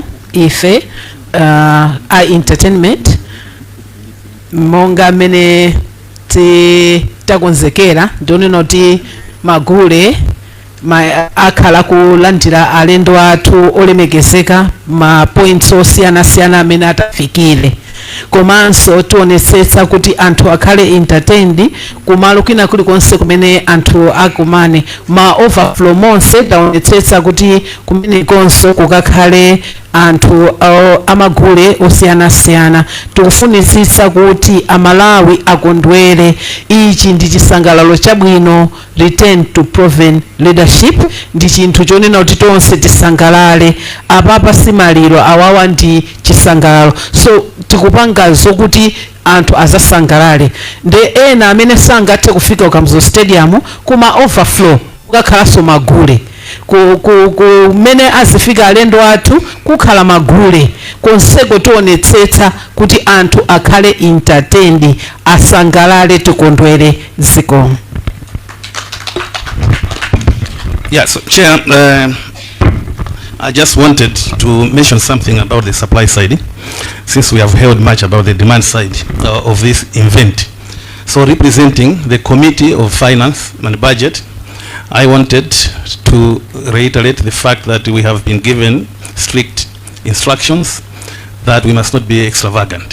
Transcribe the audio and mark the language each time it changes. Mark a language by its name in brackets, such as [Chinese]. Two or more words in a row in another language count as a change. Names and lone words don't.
[Nyanja] Ife a entertainment monga amene takonzekera ndionena kuti magule akhala kulandira alendo athu olemekezeka ma points osiyanasiyana amene atafikire, komanso tionetsetsa kuti anthu akhale entertained kumalo kwina kulikonse kumene anthu akumane. Ma overflow monse taonetsetsa kuti kumenekonso kukakhale anthu amagule osiyanasiyana. Tikufunitsitsa kuti amalawi akondwere. Ichi ndi chisangalalo chabwino, [English] return to proven leadership, [Nyanja] ndi chinthu chonena kuti tonse tisangalale. Apapa simaliro, awawa ndi chisangalalo, so tikupanga zokuti anthu azasangalale. Nde ena amene sangathe kufika ukamzo stadium kuma overflow kukakhalanso magule, kumene azifika alendo athu kukhala magule. Konseko tionetsetsa kuti anthu akhale entertained, asangalale, tikondwere. Zikomo. [English] Yeah, so Chair, I just wanted to mention something about the supply side, since we have heard much about the demand side of this event. So representing the Committee of Finance and Budget, I wanted to reiterate the fact that we have been given strict instructions that we must not be extravagant.